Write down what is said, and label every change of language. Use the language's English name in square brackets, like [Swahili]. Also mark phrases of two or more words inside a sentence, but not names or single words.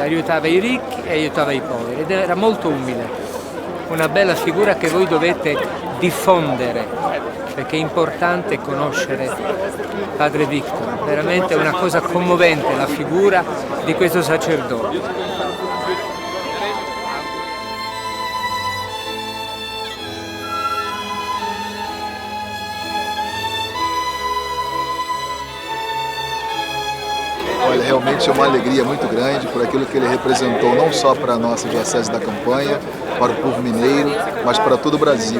[Italian] Aiutava i ricchi e aiutava i poveri ed era molto umile. Una bella figura che voi dovete diffondere, perché è importante conoscere Padre Victor, veramente è una cosa commovente la figura di questo sacerdote. [Portuguese] Olha, realmente é uma alegria muito grande por aquilo que ele representou, não só para a nossa Diocese da Campanha, para o povo mineiro, mas para todo o Brasil.